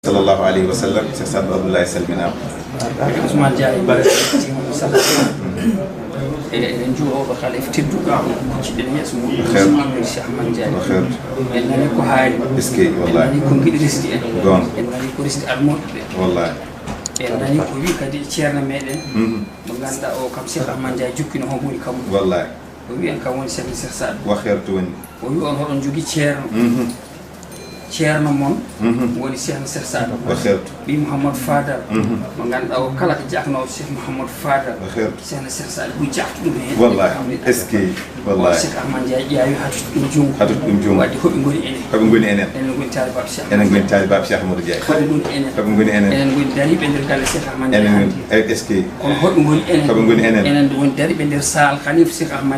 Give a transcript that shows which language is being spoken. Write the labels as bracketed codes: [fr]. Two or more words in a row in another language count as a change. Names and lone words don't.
[ar] صلى الله عليه وسلم سيد عبد الله سلمنا [ff] عثمان جاي en juuɗoɗo kala e tedduɗo ciɗen yeeso mum cheikh ahmad diagne en nani ko haali eskey en wallahi nani ko giɗi resdi en gon en nani ko resdi almoɗo ɓe wallahi en nani ko wi kadi ceerno meɗen mo ganduɗa o kam cheikh ahmad diagne jukkino hon woni kam wallahi o wi en kam woni cheikh cheikh saɗo [ar] وخيرت woni [ff] o wi on hoɗon jogui ceerno ceerno moon woni cheikh cheikh saɗo [ar] وخيرت [ff] ɓi mouhamadou fadal mo ganduɗa o kala ko jaknowo cheikh mouhamadou fadal [ar] وخيرت [ff] cheikh cheikh saɗo ɓuuri jaftu ɗum hen wallahi eskey wallahi cheikh ahmad diagne ƴeewi hattude ɗum jungo hatut ɗum jungo wadde hoɓe goni enen koɓe goni enen enen goni talibaɓe cheikh enen goni talibab cheikh amadou diagne hoɓe goni enen koɓe goni enen enen goni dariɓe nder galle cheikh ahmad diagne enen hannde eskey kono hoɓe goni enen koɓe goni enen enen woni dariɓe nder sahal khalifa cheikh ahmad